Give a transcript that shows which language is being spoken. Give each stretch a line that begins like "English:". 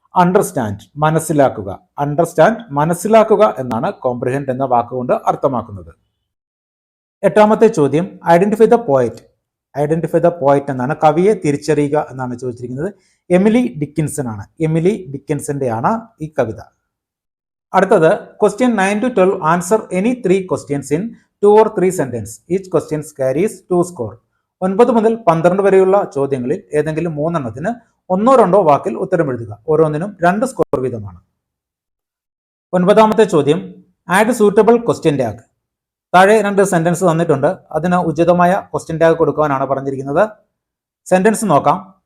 Malayalam: Understand, മനസ്സിലാക്കുക. Understand, മനസ്സിലാക്കുക എന്നാണ് കോംപ്രിഹെൻഡ് എന്ന വാക്കുകൊണ്ട് അർത്ഥമാക്കുന്നത്. എട്ടാമത്തെ ചോദ്യം,
English: Identify the poet. Identify the poet
Malayalam: എന്നാണ് കവിയെ തിരിച്ചറിയുക എന്നാണ് ചോദിച്ചിരിക്കുന്നത്. എമിലി ഡിക്കിൻസൺ ആണ്. എമിലി ഡിക്കിൻസന്റെ ആണ് ഈ കവിത. അടുത്തത് question 9 to 12.
English: Answer any 3 questions in 2 or 3 sentences. Each questions carries 2 score.
Malayalam: 9 മുതൽ 12 വരെയുള്ള ചോദ്യങ്ങളിൽ ഏതെങ്കിലും 3 എണ്ണത്തിന് 1-2 വാക്കിൽ ഉത്തരം എഴുതുക. ഓരോന്നിനും 2 സ്കോർ വീതമാണ്. 9ാമത്തെ ചോദ്യം,
English: Add suitable question tag.
Malayalam: താഴെ 2 സെന്റൻസ് തന്നിട്ടുണ്ട്. അതിന് ഉചിതമായ ക്വസ്റ്റ്യൻ ടാഗ് കൊടുക്കുവാനാണ് പറഞ്ഞിരിക്കുന്നത്. സെന്റൻസ് നോക്കാം.